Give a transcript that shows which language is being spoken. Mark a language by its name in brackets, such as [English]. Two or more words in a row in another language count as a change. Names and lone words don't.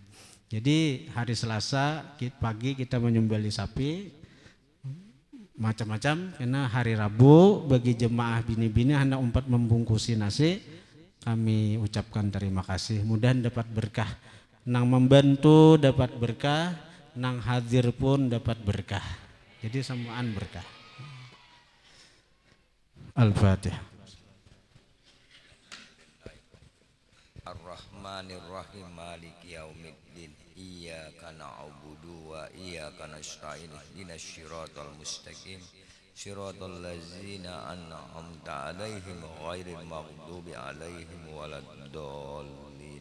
[Banjar] Jadi hari Selasa pagi kita menyembelih sapi macam-macam, karena hari Rabu bagi jemaah bini-bini hendak membungkusi nasi, kami ucapkan terima kasih. Mudah-mudahan dapat berkah, nang membantu dapat berkah, nang hadir pun dapat berkah. Jadi semuaan berkah. Al-Fatihah. [Arabic] الرحمن الرحيم مالك يوم الدين. إياك نعبد وإياك نستعين. اهدنا الصراط المستقيم صراط الذين أنعمت عليهم غير المغضوب عليهم ولا الضالين.